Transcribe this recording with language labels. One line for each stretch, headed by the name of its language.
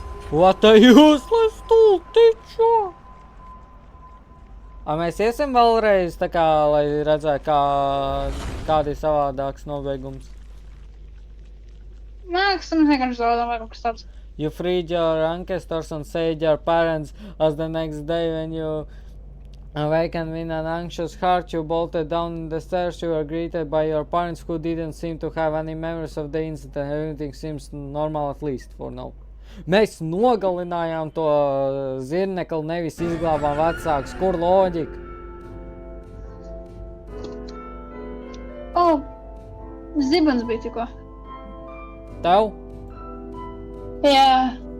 English: What a useless tool, teacher!
Latvian: Mēs iesim vēlreiz, tā kā, lai redzētu, kādi ir savādāks nobeigums. Māks, mums vienkārši zaudām vai kaut kas tāds.
English: You freed your ancestors and saved your parents, as the next day when you awakened with an anxious heart, you bolted down the stairs. You were greeted by your parents who didn't seem to have any memories of the incident. Everything seems normal, at least for now.
Latvian: Mēs nogalinājām to zirnekli, nevis izglābām vecākus. Kur loģika? Zibens bija tikko. Tev? Jā.